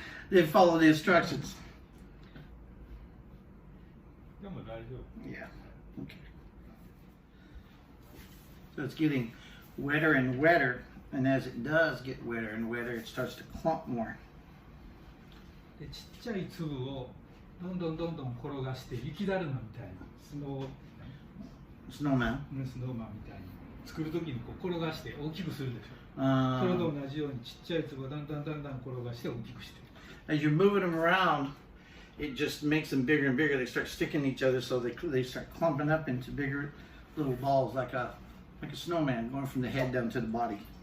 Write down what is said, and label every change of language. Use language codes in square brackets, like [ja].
[en] They follow the instructions. [ja] でも大丈夫。 [en] Yeah. Okay. So it's getting wetter and wetter, and as it does get wetter and wetter, it starts to clump more. [ja] で、ちっちゃい粒をどんどん転がして雪だるまみたいなスノーマンみたいに作るときにこう転がして大きくするでしょ。それと同じようにちっちゃい粒をだんだん転がして大きくして。 [en] As you're moving them around, it just makes them bigger and bigger. They start sticking to each other, so they start clumping up into bigger little balls, like a snowman, going from the head down to the body.